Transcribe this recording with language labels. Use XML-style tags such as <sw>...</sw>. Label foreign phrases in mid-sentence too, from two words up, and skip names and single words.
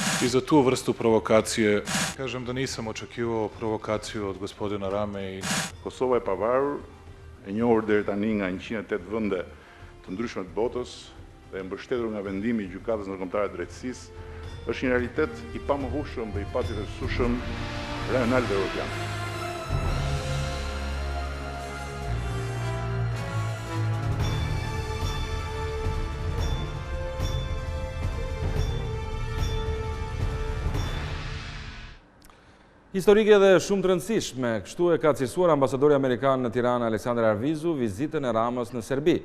<sr>I za tu vrstu provokacije, kažem da nisam očekivao provokaciju od gospodina Rame.</sr> <sq>Kosova e pavarur, e njohur deri tani nga 108 vende të ndryshme të botës dhe mbështetur nga vendimi i Gjykatës Ndërkombëtare të Drejtësisë, është një realitet i pamohueshëm dhe i pacivërsueshëm rajonal dhe evropian. Historike dhe shumë të rëndësishme, kështu e ka cilësuar ambasadori amerikan në Tiranë Aleksandar Arvizu vizitën e Ramës në Serbi.</sq>